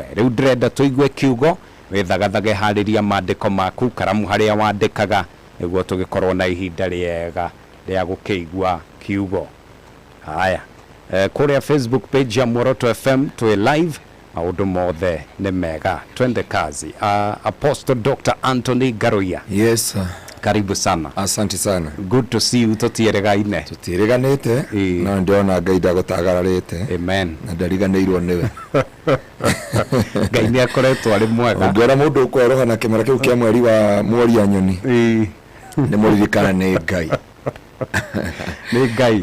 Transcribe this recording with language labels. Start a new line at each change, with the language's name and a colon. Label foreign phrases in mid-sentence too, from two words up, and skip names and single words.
Kikuyu: Rĩu ndĩrenda tũigue kiugo wĩthagathage harĩria maandĩko maku karamu harĩa wandĩkaga nĩguo tũgĩkorwo na ihinda rĩega rĩa gũkĩigua kiugo. Haya kũrĩa Facebook page ya Muoroto FM twĩ live maũndũ mothe nĩ mega.
Swahili: Twende kazi. Apostle Dr. Anthony Ngaruiya.
English: Yes sir.
Swahili: Karibu sana. Asante sana.
English: Good to see you.
Kikuyu: Tũtiĩrĩgaine. Tũtiĩrĩganĩte na ndĩona Ngai ndagũtagararĩte. Amen. Na ndariganĩirwo nĩwe. Ngai nĩ akoretwo arĩ mwega. Ũngĩona mũndũ ũkweroha na kĩmera kĩu kĩa mweri wa Mworia nyoni. Nĩ mũririkana nĩ Ngai. Nĩ Ngai.